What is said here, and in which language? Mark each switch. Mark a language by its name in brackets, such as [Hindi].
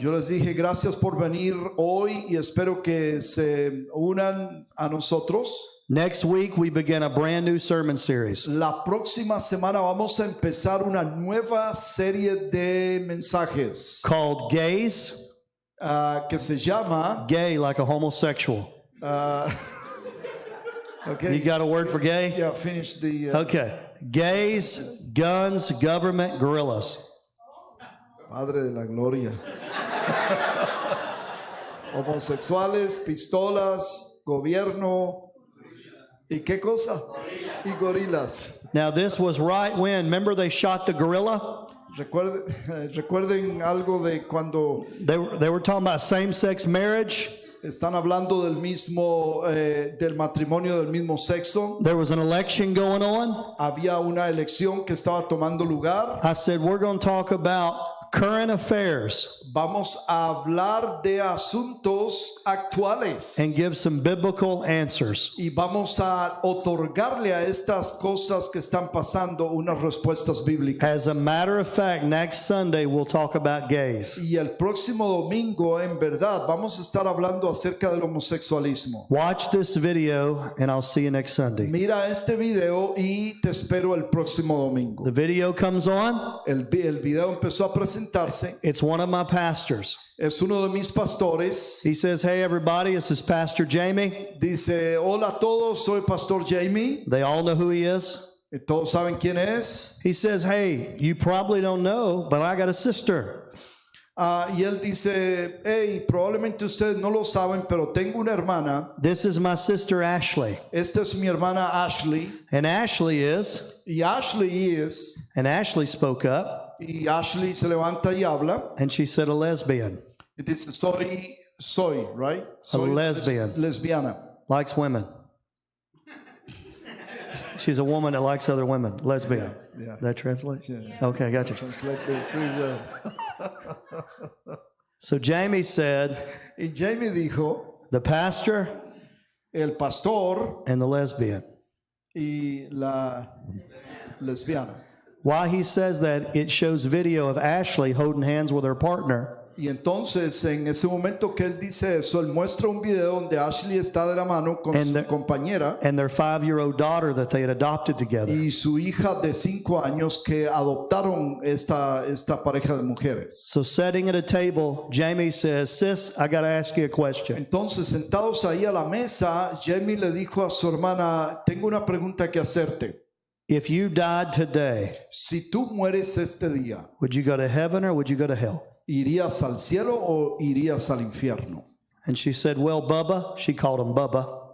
[Spanish] Yo les dije gracias por venir hoy y espero que se unan a nosotros. [English] Next week, we begin a brand new sermon series. [Spanish] La próxima semana vamos a empezar una nueva serie de mensajes [English] Called Gays, [Spanish] que se llama [English] gay like a homosexual. okay. You got a word for gay? Yeah, finish the Okay. Gays, guns, government, gorillas. [Spanish] Padre de la Gloria. Homosexuales, pistolas, gobierno y qué cosa? Y gorilas. [English] Now, this was right when, remember they shot the gorilla? [Spanish] Recuerden algo de cuando [English] They were talking about same-sex marriage. [Spanish] están hablando del mismo del matrimonio del mismo sexo. [English] There was an election going on. [Spanish] Había una elección que estaba tomando lugar. [English] I said, we're going to talk about current affairs [Spanish] Vamos a hablar de asuntos actuales [English] and give some biblical answers. [Spanish] y vamos a otorgarle a estas cosas que están pasando unas respuestas bíblicas. [English] As a matter of fact, next Sunday we'll talk about gays. [Spanish] Y el próximo domingo, en verdad, vamos a estar hablando acerca del homosexualismo. [English] Watch this video and I'll see you next Sunday. [Spanish] Mira este video y te espero el próximo domingo. [English] The video comes on. [Spanish] El video empezó a presentarse. [English] It's one of my pastors. [Spanish] Es uno de mis pastores. [English] He says, hey everybody, this is Pastor Jamie. [Spanish] Dice, hola a todos, soy Pastor Jamie. [English] They all know who he is. [Spanish] Y todos saben quién es. [English] He says, hey, you probably don't know, but I got a sister. [Spanish] Y él dice, hey, probablemente ustedes no lo saben, pero tengo una hermana. [English] This is my sister Ashley. [Spanish] Esta es mi hermana Ashley. [English] And Ashley is, [Spanish] Y Ashley es, [English] and Ashley spoke up [Spanish] y Ashley se levanta y habla. [English] and she said a lesbian, [Spanish] Y dice, soy, right? Soy [English] lesbian. [Spanish] Lesbiana. [English] likes women. She's a woman that likes other women, lesbian. Yeah. That translates? Yeah. Okay, gotcha. Translate pretty well. So Jamie said, [Spanish] Y Jamie dijo, [English] the pastor [Spanish] el pastor [English] and the lesbian. [Spanish] y la lesbiana. [English] Why he says that, it shows video of Ashley holding hands with her partner. [Spanish] Y entonces en ese momento que él dice eso, él muestra un video donde Ashley está de la mano con su compañera [English] And their 5-year-old daughter that they had adopted together. [Spanish] y su hija de 5 años que adoptaron esta pareja de mujeres. [English] So sitting at a table, Jamie says, sis, I got to ask you a question. [Spanish] Entonces sentados ahí a la mesa, Jamie le dijo a su hermana, tengo una pregunta que hacerte. [English] If you died today, [Spanish] Si tú mueres este día, [English] would you go to heaven or would you go to hell? [Spanish] ¿Irías al cielo o irías al infierno? [English] And she said, well, Bubba, she called him Bubba,